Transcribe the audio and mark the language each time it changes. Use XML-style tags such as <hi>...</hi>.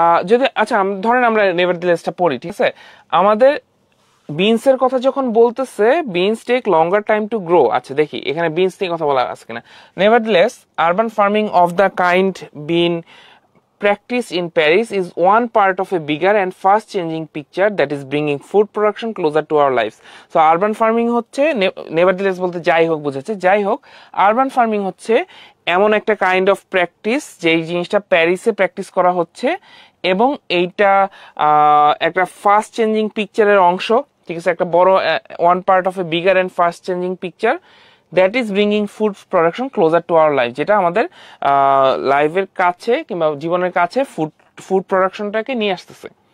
<bn>যদি আচ্ছা ধরেন আমরা নেভারথেলেসটা পড়ি, ঠিক আছে? আমাদের বিনসের কথা যখন বলতেছে</bn> <en>beans take longer time to grow,</en> <bn>আচ্ছা দেখি এখানে বিনস নিয়ে কথা বলা আছে কিনা।</bn> <en>Nevertheless urban farming of the kind been practice in Paris is one part of a bigger and fast changing picture that is bringing food production closer to our lives.</en> <bn>So urban farming হচ্ছে, nevertheless বলতে যাই হোক বুঝাচ্ছে, যাই হোক urban farming হচ্ছে এমন একটা কাইন্ড অফ প্র্যাকটিস যেই জিনিসটা প্যারিসে প্র্যাকটিস করা হচ্ছে এবং এইটা একটা ফাস্ট চেঞ্জিং পিকচারের অংশ, ঠিক আছে? একটা বড়</bn> <en>one part of a bigger and fast changing picture that is bringing food production closer to our life,</en> <bn>যেটা আমাদের লাইফের কাছে কিংবা জীবনের কাছে ফুড প্রোডাকশনটাকে নিয়ে আসতেছে।</bn>